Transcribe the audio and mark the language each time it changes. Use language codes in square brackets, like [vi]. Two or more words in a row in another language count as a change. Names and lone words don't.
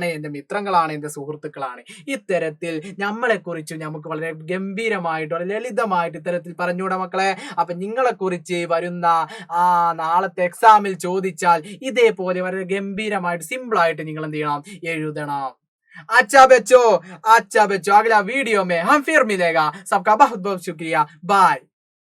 [ml] എന്റെ മിത്രങ്ങളാണ്, എന്റെ സുഹൃത്തുക്കളാണ്. ഇത്തരത്തിൽ നമ്മളെ കുറിച്ച് നമുക്ക് വളരെ ഗംഭീരമായിട്ട്, വളരെ ലളിതമായിട്ട് ഇത്തരത്തിൽ പറഞ്ഞുകൂടാ മക്കളെ. അപ്പൊ നിങ്ങളെ കുറിച്ച് വരുന്ന നാളത്തെ എക്സാമിൽ ചോദിച്ചാൽ ഇതേപോലെ വളരെ ഗംഭീരമായിട്ട് സിമ്പിൾ ആയിട്ട് നിങ്ങൾ എന്ത് ചെയ്യണം, എഴുതണം. [hi] अच्छा बच्चों, अगला वीडियो में हम फिर मिलेगा. सबका बहुत बहुत शुक्रिया. बाय.